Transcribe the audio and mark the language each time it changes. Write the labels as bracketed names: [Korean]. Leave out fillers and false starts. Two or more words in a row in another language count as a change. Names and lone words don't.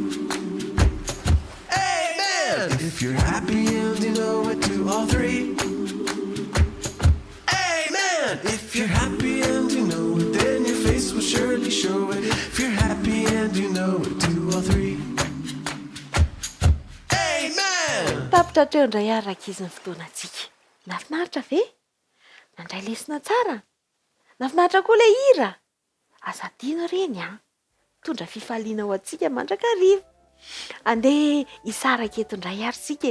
[English] Amen. If you're happy and you know it, do all three. Amen. If you're happy and you know it, then your face will surely show it. If you're happy and you know it, do all three. Amen. [Malagasy] Tapitra treo indray araka izy ny fotoanantsika. Nafinaritra ve? Nandray lesona tsara? Nafinaritra koa ilay hira? Aza tiana reny a. Tondra fifaliana ho antsika mandrakariva. Andeha hisaraka eto indray ary sika.